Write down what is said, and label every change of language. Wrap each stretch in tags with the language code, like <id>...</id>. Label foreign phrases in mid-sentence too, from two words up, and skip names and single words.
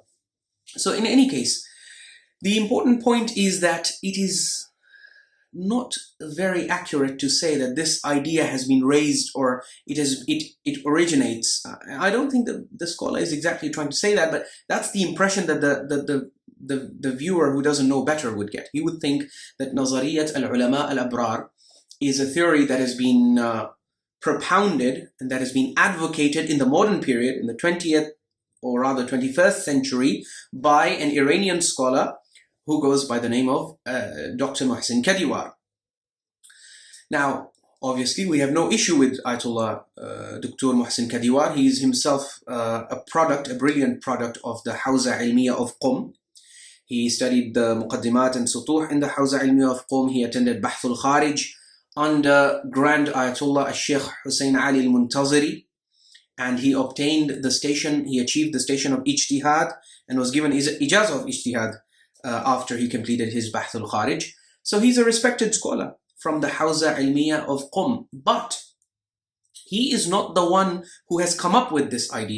<en>So in any case, the important point is that it is not very accurate to say that this idea has been raised or it originates. I don't think that the scholar is exactly trying to say that, but that's the impression that the viewer who doesn't know better would get. He would think that</en> <ar>نظرية العلماء الأبرار</ar> <en>is a theory that has been propounded and that has been advocated in the modern period, in the 20th or rather 21st century, by an Iranian scholar who goes by the name of Dr. Mohsin Kadiwar. Now, obviously, we have no issue with Ayatollah Dr. Mohsin Kadiwar. He is himself a brilliant product of the Hawza Ilmiya of Qum. He studied the Muqaddimat and Sutuh in the Hawza Ilmiya of Qum. He attended</en> <ar>بحث الخارج</ar> <en>under Grand Ayatollah al-Sheikh Hussein Ali al-Muntaziri. And he obtained the station, he achieved the station of Ijtihad and was given ijazah of Ijtihad after he completed his</en> <ar>بحث الخارج.</ar> <en>So he's a respected scholar from the Hawza Ilmiya of Qum. But he is not the one who has come up with this idea.</en>